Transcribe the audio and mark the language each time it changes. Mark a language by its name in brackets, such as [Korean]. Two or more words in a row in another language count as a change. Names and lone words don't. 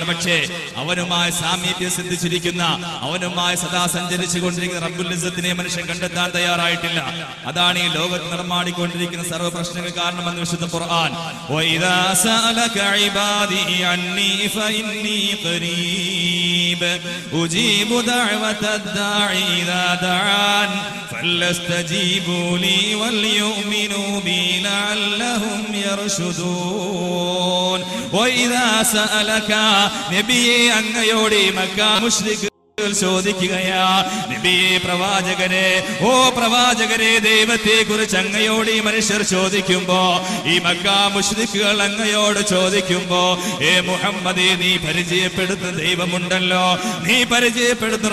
[Malayalam] പക്ഷേ അവനുമായി സാമീപ്യം സിദ്ധിച്ചിരിക്കുന്ന, അവനുമായി സദാ സഞ്ചരിച്ചു കൊണ്ടിരിക്കുന്ന റബ്ബുൽ ഇസ്സത്തിനെ മനുഷ്യൻ കണ്ടെത്താൻ തയ്യാറായിട്ടില്ല. അതാണ് ഈ ലോകത്ത് നടമാടിക്കൊണ്ടിരിക്കുന്ന സർവ്വ പ്രശ്നങ്ങൾ കാരണമെന്ന് വിശുദ്ധ ഖുർആൻ. [Arabic] وإذا سألك عبادي عني فإني قريب قريب أجيب دعوة الداعي إذا دعان فليستجيبوا لي وليؤمنوا بي لعلهم يرشدون وإذا سألك [Malayalam] നബിയെ അങ്ങയോട് മക്ക മുശ്രിക് ചോദിക്കുകയാ നബിയെ പ്രവാചകനെ ഓ പ്രവാചകരെ ദൈവത്തെ കുറിച്ച് അങ്ങയോട് ഈ മനുഷ്യർ ചോദിക്കുമ്പോ ഈ മക്ക മുശ്രിക്കുകൾ അങ്ങയോട് ചോദിക്കുമ്പോ ഏ മുഹമ്മദേ നീ പരിചയപ്പെടുത്തുന്ന ദൈവമുണ്ടല്ലോ നീ പരിചയപ്പെടുത്തുന്ന